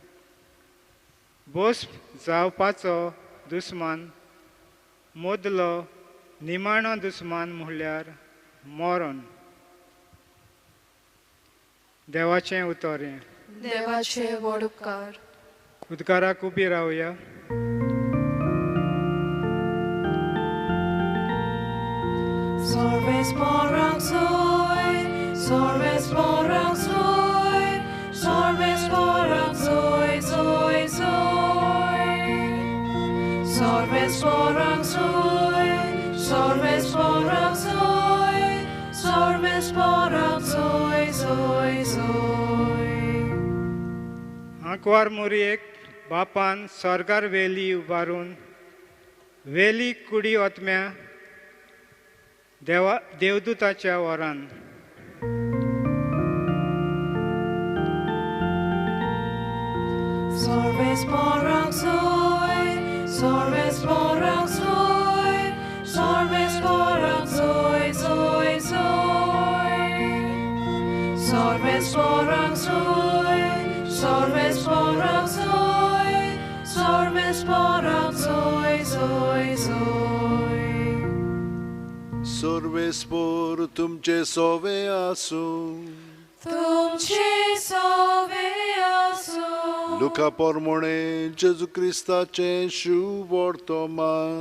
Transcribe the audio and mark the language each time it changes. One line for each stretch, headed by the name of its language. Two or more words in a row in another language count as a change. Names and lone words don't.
Konkani: भस्म जावपाचो दुस्मान मदलो निमाणो दुस्मान म्हणल्यार मरण. देवाचें उतोरें. देवाचे व्हड उपकार. उद्गाराक उबी रावया. Sorves porang soy, sorves porang soy, sorves porang soy, soy, soy. Sorves porang soy, sorves porang soy, sorves porang soy, soy, soy. आंकवार मुरयेक बापान सरकार वेली उबारून वेली कुडी ओतम्या देवदूताच्या वरान. Sorves porang soy, sorves porang soy, sorves porang soy, soy, soy. Sorves porang soy, sorves porang soy, sorves porang soy, soy, soy. सर्वेस्पोर तुमचे सोवे आसूं. तुमचे सोवे आसूं. लुका पोरमोणे जेजू क्रिस्ताचे शुभ वर्तमान.